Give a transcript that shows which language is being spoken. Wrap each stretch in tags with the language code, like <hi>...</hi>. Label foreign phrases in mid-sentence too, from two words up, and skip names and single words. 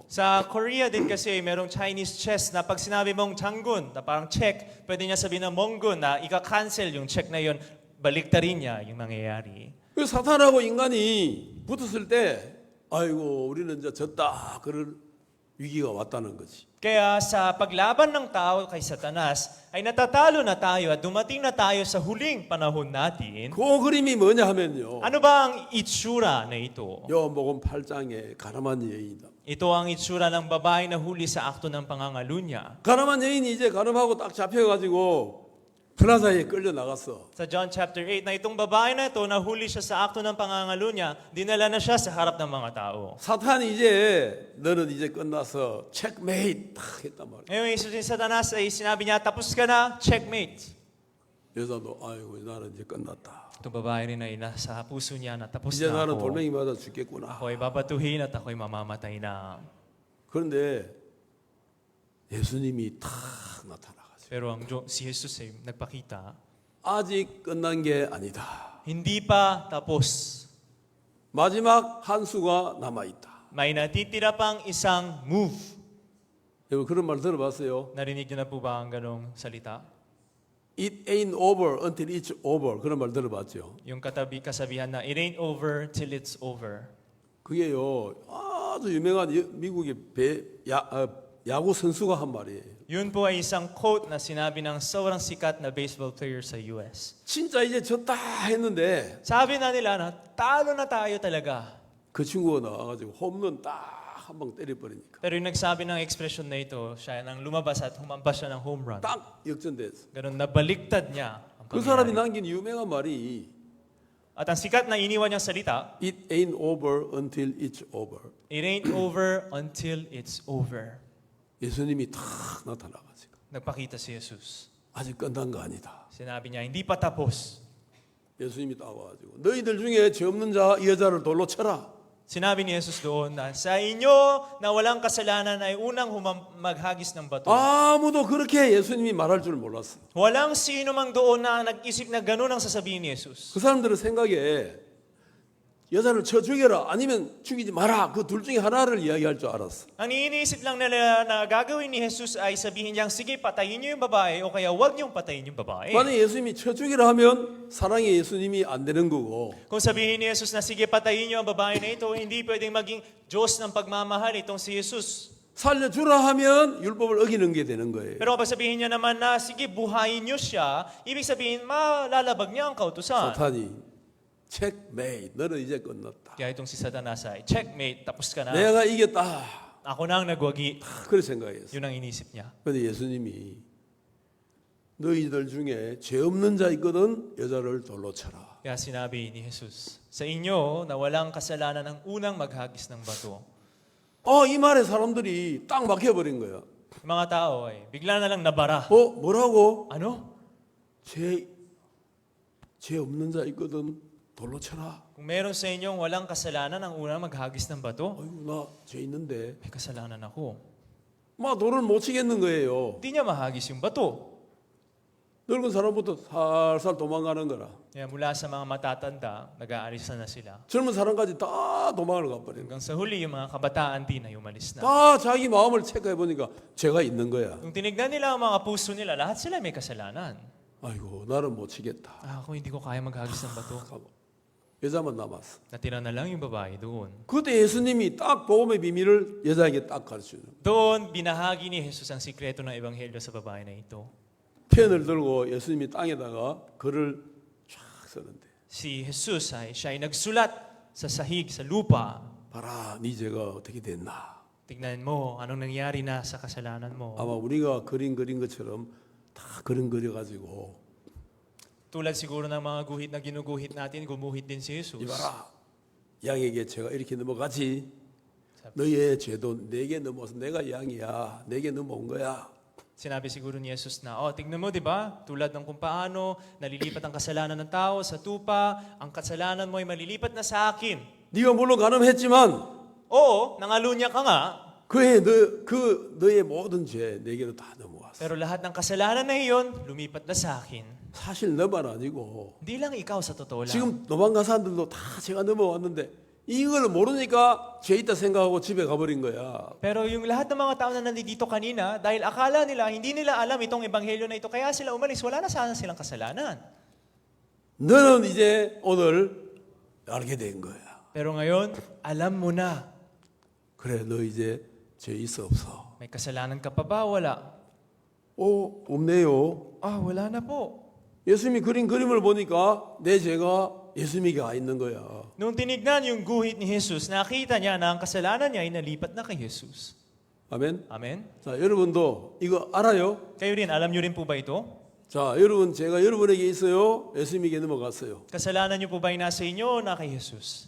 <tl>Sa Korea din kasi merong</tl> <en>Chinese chess</en> <tl>na pag sinabi mong 장군 na parang check, pwede niya sabihin na 멍군 na ika-cancel yung check na yun, baliktarin niya yung nangyayari.</tl> <ko>그 사탄하고 인간이 붙었을 때 아이고 우리는 이제 졌다 그럴 위기가 왔다는 거지.</ko> <tl>Kaya sa paglaban ng tao kay Satanas, ay natatalo na tayo at dumating na tayo sa huling panahon natin.</tl> <ko>그 그림이 뭐냐 하면요.</ko> <tl>Ano ba ang itsura na ito?</tl> <ko>요한복음 8장의 가늠한 여인이다.</ko> <tl>Ito ang itsura ng babae na huli sa akto ng pangangalunya.</tl> <ko>가늠한 여인이 이제 가늠하고 딱 잡혀가지고 플라자에 끌려 나갔어.</ko> <tl>Sa John chapter 8 na itong babae na ito, nahuli siya sa akto ng pangangalunya, dinala na siya sa harap ng mga tao.</tl> <ko>사탄이 이제 너는 이제 끝나서 체크메이트 딱 했단 말이야.</ko> <tl>Ngayon, Isus ni Satanas ay sinabi niya, tapos ka na, checkmate.</tl> <ko>여자도 아이고 나는 이제 끝났다.</ko> <tl>Itong babae rin ay nasa puso niya na tapos</tl> <ko>이제</ko> <tl>na</tl> <ko>나는</ko> <tl>ako.</tl> <ko>돌멩이 맞아 죽겠구나.</ko> <tl>Ako'y babatuhin at ako'y mamamatay na.</tl> <ko>그런데 예수님이 탁 나타나가지고</ko> <tl>Pero si Jesus ay nagpakita,</tl> <ko>아직 끝난 게 아니다.</ko> <tl>hindi pa tapos.</tl> <ko>마지막 한 수가 남아 있다.</ko> <tl>May natitira pang isang move.</tl> <ko>여러분 그런 말 들어봤어요?</ko> <tl>Narinig niyo na po ba ang ganong salita?</tl> <en>It ain't over until it's over.</en> <ko>그런 말 들어봤죠?</ko> <tl>Yung kasabihan na,</tl> <en>it ain't over till it's over.</en> <ko>그게요 아주 유명한 미국의 야구 선수가 한 말이에요.</ko> <tl>Yun po ay isang quote na sinabi ng sobrang sikat na</tl> <en>baseball player</en> <tl>sa US.</tl> <ko>진짜 이제 졌다 했는데</ko> <tl>Sabi na nila na talo na tayo talaga.</tl> <ko>그 친구가 나와가지고 홈런 딱 한 방 때려버리니까</ko> <tl>Pero yung nagsabi ng expression na ito, siya nang lumabas at humampas siya ng</tl> <en>home run.</en> <ko>딱 역전됐어.</ko> <tl>Ganun, nabaliktad niya ang</tl> <ko>그 사람이</ko> <tl>pangyayari.</tl> <ko>남긴 유명한 말이</ko> <tl>At ang sikat na iniwan niyang salita,</tl> <en>It ain't over until it's over. it ain't over until it's over.</en> <ko>예수님이 탁 나타나가지고</ko> <tl>nagpakita si Jesus.</tl> <ko>아직 끝난 거 아니다.</ko> <tl>Sinabi niya, hindi pa tapos.</tl> <ko>예수님이 딱 와가지고 너희들 중에 죄 없는 자 이 여자를 돌로 쳐라.</ko> <tl>Sinabi ni Jesus doon na sa inyo na walang kasalanan ay unang maghagis ng bato.</tl> <ko>아무도 그렇게 예수님이 말할 줄 몰랐어.</ko> <tl>Walang sino mang doon na nag-isip na gano'n ang sasabihin ni Jesus.</tl> <ko>그 사람들의 생각에 여자를 쳐 죽여라 아니면 죽이지 마라 그 둘 중에 하나를 이야기할 줄 알았어.</ko> <tl>Ang iniisip lang nila na gagawin ni Jesus ay sabihin niyang, sige, patayin niyo yung babae o kaya huwag niyong patayin yung babae.</tl> <ko>만약 예수님이 쳐 죽이라 하면 사랑의 예수님이 안 되는 거고</ko> <tl>Kung sabihin ni Jesus na, sige, patayin niyo ang babae na ito, hindi pwedeng maging Diyos ng pagmamahal itong si Jesus.</tl> <ko>살려주라 하면 율법을 어기는 게 되는 거예요.</ko> <tl>Pero kapag sabihin niya naman na, sige, buhayin niyo siya, ibig sabihin, malalabag niya ang kautusan.</tl> <ko>사탄이 체크메이트 너는 이제 끝났다.</ko> <tl>Kaya itong si Satanas ay, checkmate, tapos ka na.</tl> <ko>내가 이겼다.</ko> <tl>Ako na ang nagwagi.</tl> <ko>그렇게 생각했어.</ko> <tl>Yun ang inisip niya.</tl> <ko>그런데 예수님이 너희들 중에 죄 없는 자 있거든 여자를 돌로 쳐라.</ko> <tl>Kaya sinabi ni Jesus, sa inyo na walang kasalanan ang unang maghagis ng bato.</tl> <ko>이 말에 사람들이 딱 막혀버린 거야.</ko> <tl>Yung mga tao ay bigla na lang nabara.</tl> <ko>뭐라고?</ko> <tl>Ano?</tl> <ko>죄 없는 자 있거든 돌로 쳐라.</ko> <tl>Kung meron sa inyong walang kasalanan ang unang maghagis ng bato,</tl> <ko>아이고 나 죄 있는데</ko> <tl>may kasalanan ako.</tl> <ko>막 돌을 못 치겠는 거예요.</ko> <tl>Hindi niya mahagis yung bato.</tl> <ko>늙은 사람부터 살살 도망가는 거라.</ko> <tl>Kaya mula sa mga matatanda, nag-aalis na sila.</tl> <ko>젊은 사람까지 다 도망을 가버린 거야.</ko> <tl>Hanggang sa huli, yung mga kabataan din ay umalis na.</tl> <ko>다 자기 마음을 체크해 보니까 죄가 있는 거야.</ko> <tl>Kung tinignan nila ang mga puso nila, lahat sila may kasalanan.</tl> <ko>아이고 나는 못 치겠다.</ko> <tl>Ako hindi ko kaya maghagis ng bato.</tl> <ko>여자만 남았어.</ko> <tl>Natira na lang yung babae doon.</tl> <ko>그때 예수님이 딱 복음의 비밀을 여자에게 딱 가르치는.</ko> <tl>Doon, binahagi ni Jesus ang sikreto ng ebanghelyo sa babae na ito.</tl> <ko>펜을 들고 예수님이 땅에다가 글을 쫙 쓰는데.</ko> <tl>Si Jesus siya ay nagsulat sa sahig, sa lupa.</tl> <ko>봐라, 네 죄가 어떻게 됐나.</ko> <tl>Tignan mo, anong nangyari na sa kasalanan mo.</tl> <ko>아마 우리가 그린 것처럼 다 그림 그려가지고</ko> <tl>Tulad siguro ng mga guhit na ginuguhit natin, gumuhit din si Jesus.</tl> <ko>이봐라, 양에게 죄가 이렇게 넘어가지. 너의 죄도 내게 넘어서 내가 양이야. 내게 넘어온 거야.</ko> <tl>Sinabi siguro ni Jesus na, tignan mo, di ba? Tulad ng kung paano nalilipat ang kasalanan ng tao sa tupa, ang kasalanan mo ay malilipat na sa akin.</tl> <ko>네가 물론 가늠했지만</ko> <tl>Oo, nangalunya ka nga,</tl> <ko>너의 모든 죄 내게로 다 넘어왔어.</ko> <tl>pero lahat ng kasalanan na iyon, lumipat na sa akin.</tl> <ko>사실 너만 아니고</ko> <tl>Hindi lang ikaw sa totoo lang.</tl> <ko>지금 도망간 사람들도 다 죄가 넘어왔는데 이걸 모르니까 죄 있다 생각하고 집에 가버린 거야.</ko> <tl>Pero yung lahat ng mga tao na nandito kanina, dahil akala nila, hindi nila alam itong ebanghelyo na ito, kaya sila umalis, wala na sana silang kasalanan.</tl> <ko>너는 이제 오늘 알게 된 거야.</ko> <tl>Pero ngayon, alam mo na,</tl> <ko>그래, 너 이제 죄 있어 없어?</ko> <tl>may kasalanan ka pa ba? Wala.</tl> <ko>없네요.</ko> <tl>Wala na po.</tl> <ko>예수님이 그린 그림을 보니까 내 죄가 예수님에게 가 있는 거야.</ko> <tl>Nung tinignan yung guhit ni Jesus, nakita niya na ang kasalanan niya ay nalipat na kay Jesus.</tl> <ko>아멘.</ko> <tl>Amen?</tl> <ko>자, 여러분도 이거 알아요?</ko> <tl>Kayo rin, alam niyo rin po ba ito?</tl> <ko>자, 여러분 제가 여러분에게 있어요. 예수님에게 넘어갔어요.</ko> <tl>Kasalanan niyo po ba ay nasa inyo o na kay Jesus?</tl>